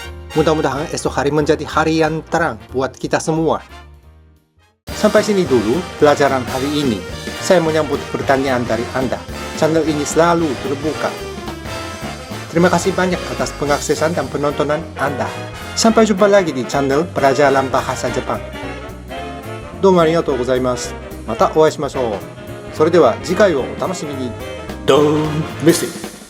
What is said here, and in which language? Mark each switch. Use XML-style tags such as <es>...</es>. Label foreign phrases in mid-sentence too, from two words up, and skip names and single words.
<id>Mudah-mudahan esok hari menjadi hari yang terang buat kita semua. Sampai sini dulu pelajaran hari ini. Saya menyambut pertanyaan dari Anda. Channel ini selalu terbuka. Terima kasih banyak atas pengaksesan dan penontonan Anda. Sampai jumpa lagi di channel Pelajaran Bahasa Jepang.</id> <ja>どうもありがとうございます. またお会いしましょう。それでは次回をお楽しみに。ドーンメッセージ</ja>